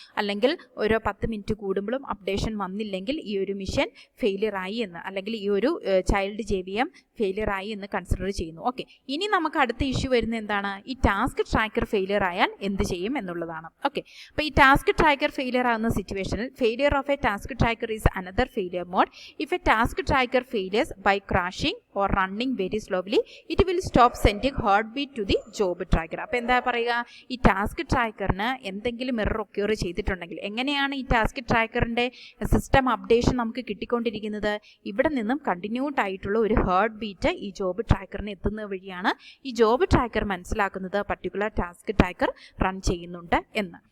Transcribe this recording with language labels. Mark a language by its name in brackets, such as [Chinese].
[Malayalam] അല്ലെങ്കിൽ ഓരോ 10 മിനിറ്റ് കൂടുമ്പോഴും അപ്ഡേഷൻ വന്നില്ലെങ്കിൽ ഈ ഒരു മിഷൻ ഫെയിലിയർ ആയി എന്ന്, അല്ലെങ്കിൽ ഈ ഒരു ചൈൽഡ് JVM ഫെയിലിയർ ആയി എന്ന് കൺസിഡർ ചെയ്യുന്നു. ഓക്കെ, ഇനി നമുക്ക് അടുത്ത ഇഷ്യൂ വരുന്നത് എന്താണ്, ഈ ടാസ്ക് ട്രാക്കർ ഫെയിലിയർ ആയാൽ എന്ത് ചെയ്യും എന്നുള്ളതാണ്. ഓക്കെ, അപ്പോൾ ഈ ടാസ്ക് ട്രാക്കർ ഫെയിലിയർ ആകുന്ന സിറ്റുവേഷനിൽ [English] Failure of a task tracker is another failure mode. If a task tracker fails by crashing or running very slowly, it will stop sending heartbeat to the job tracker. [Malayalam] അപ്പോൾ എന്താ പറയുക, ഈ task ട്രാക്കറിന് എന്തെങ്കിലും error occur ചെയ്തിട്ടുണ്ടെങ്കിൽ എങ്ങനെയാണ് ഈ task ട്രാക്കറിൻ്റെ system updation നമുക്ക് കിട്ടിക്കൊണ്ടിരിക്കുന്നത്, ഇവിടെ നിന്നും കണ്ടിന്യൂഡ് ആയിട്ടുള്ള ഒരു ഹാർട്ട് ബീറ്റ് ഈ ജോബ് ട്രാക്കറിന് എത്തുന്നത് വഴിയാണ് ഈ ജോബ് ട്രാക്കർ മനസ്സിലാക്കുന്നത് പർട്ടിക്കുലർ ടാസ്ക് ട്രാക്കർ റൺ ചെയ്യുന്നുണ്ട് എന്ന്.